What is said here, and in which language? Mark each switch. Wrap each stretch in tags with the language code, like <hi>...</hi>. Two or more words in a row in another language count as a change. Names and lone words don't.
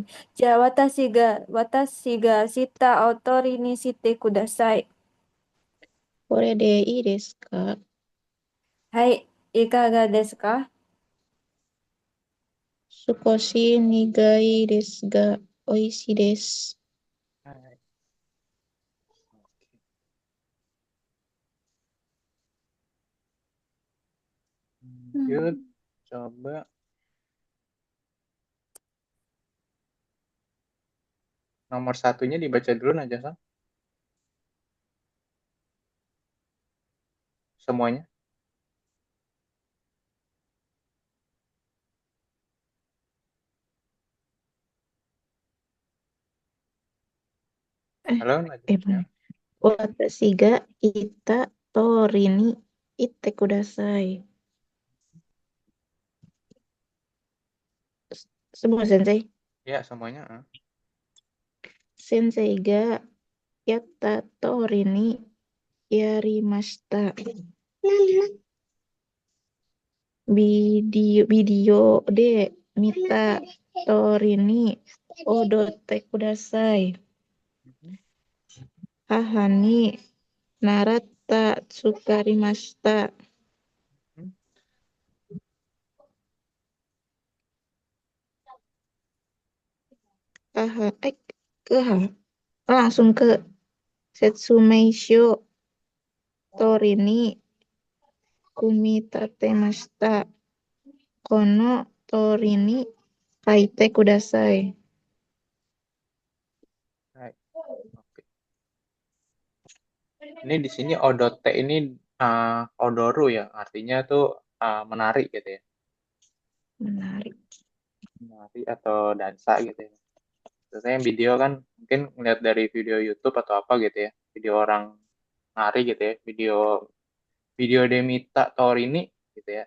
<ja>じゃあ、私がしたお通りにしてください。これでいいですか？はい、いかがですか？少し苦いですが、美味しいです。</ja> <id>はい。Lanjut, coba nomor satunya dibaca dulu Najasang. Semuanya. Halo Najasang.</id> <ja>私が言った通りに言ってください。</ja> <id>semua sensei. Ya, semuanya.</id> <ja>先生がやった通りにやりました。ビデオで見た通りに踊ってください。母に習った作りました。</ja> <id>langsung ke</id> <ja>説明書通りに組み立てました. この通りに書いてください.</ja> <id>Hai. Oke. Ini di sini odote ini odoru ya, artinya tuh menarik gitu ya. Menarik. Menari atau dansa gitu ya. Biasanya yang video kan mungkin ngeliat dari video YouTube atau apa gitu ya, video orang nari gitu ya, video</id> <ja>で見た通りに</ja> <id>gitu ya.</id>